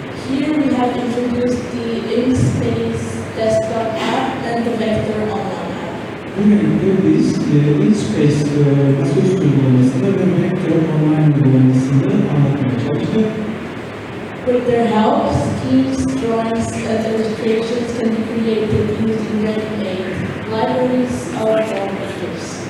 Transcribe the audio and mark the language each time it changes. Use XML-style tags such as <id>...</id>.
<en>Here we have introduced the InSpace desktop app and the vector online app.</en> <tr>Bu bölümde biz InSpace masaüstü uygulamasını ve vektör online uygulamasını anlatmaya çalıştık.</tr> <en>With their help, schemes, drawings, and illustrations can be created using ready-made libraries or form vectors.</en>